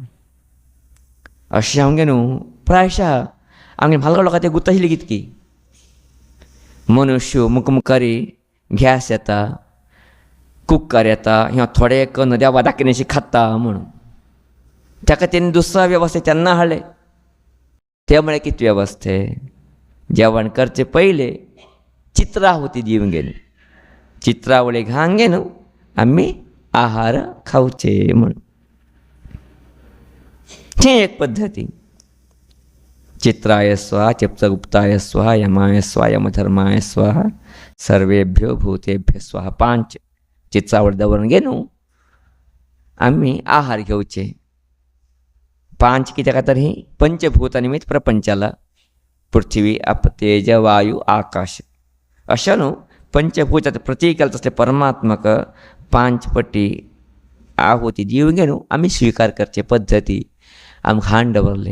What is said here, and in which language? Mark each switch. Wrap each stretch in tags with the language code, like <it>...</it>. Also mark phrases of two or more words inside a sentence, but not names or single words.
<kok>अशें जावंक न्हू प्रायशः आमगे म्हालगड लोकां तें गुंत आशिल्ली कितकी मनुश्य मुखारी गॅस येता, कुकर येता, ह्यो थोडे कन्न देवा दाखयनाशी खाता म्हणून ताका तेणी दुसरा वेवस्थे तेन्ना हाडले. ते म्हळ्यार कितें वेवस्थे जेवण करचे पयले चित्राहुती दिवंक गेली. चित्रावळी घांक गे न्हू आमी आहार खावचे म्हणून. ही एक पद्दती.</kok> <sa>चित्राय स्वाहा, चित्रगुप्ताय स्वाहा, यमाय स्वाहा, यमधर्माय स्वाहा, सर्वेभ्यो भूतेभ्यो स्वाहा.</sa> <kok>5 चित्रावळ दवरून गे न्हू आमी आहार घेवचे. 5 कित्याक खातीर ही पंचभूतां निमित्त प्रपंचाला पृथ्वी आप तेज वायू आकाश अशें न्हू पंचभूताचें प्रतीक केलें तसलें परमात्माक 5 पटी आहुती दिवंक गे न्हू आमी स्विकार करचे पद्दती आमकां हाण दवरले.</kok>